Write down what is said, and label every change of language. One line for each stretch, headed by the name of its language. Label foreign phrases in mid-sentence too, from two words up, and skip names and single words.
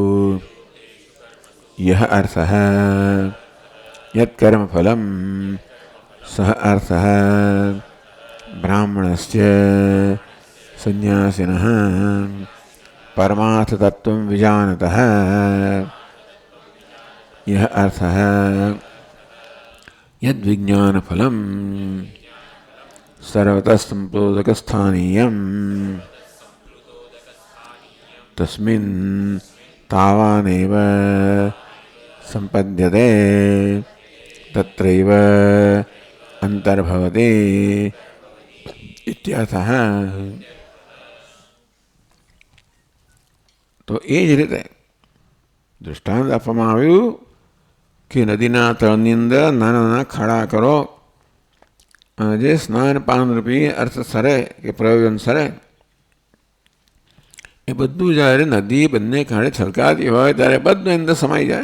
Sanskrit: યહ અર્થઃ યત કર્મફલમ સહ અર્થઃ બ્રાહ્મણસ્ય સંન્યાસિનઃ પરમાર્થ તત્વં વિજાનતઃ यह अर्थ यद विज्ञान फलम सर्वतः संप्लोदक स्थानीयम तस्मिन् तावानेव संपद्यते तत्रैव अंतर्भवति इत्यर्थः.
Gujarati: तो એ જ રીતે દૃષ્ટાંત આપવામાં આવ્યું કે નદીના તળની અંદર નાના નાના ખાડા કરો, અને જે સ્નાન પાનરૂપી અર્થ સરે કે પ્રયોજન સરે એ બધું જ્યારે નદી બંને કાંઠે છલકાતી હોય ત્યારે બધું અંદર સમાઈ જાય.